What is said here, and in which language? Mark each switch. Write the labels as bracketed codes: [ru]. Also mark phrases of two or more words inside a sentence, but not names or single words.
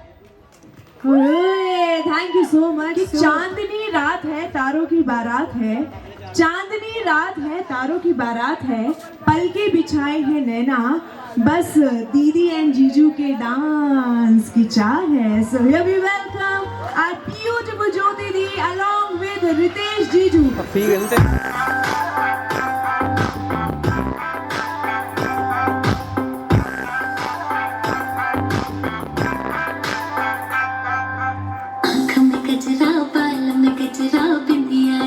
[en] Thank you so much. [hi] चांदनी रात है, तारों की बारात है, चांदनी रात है, तारों की बारात है, पलके बिछाए हैं नैना, बस दीदी एंड जीजू के डांस की चाह है। [en] So here we welcome our beautiful ज्योति दी along with रितेश जीजू। [hi] आँख में गजरा बाल में गजरा बिंदिया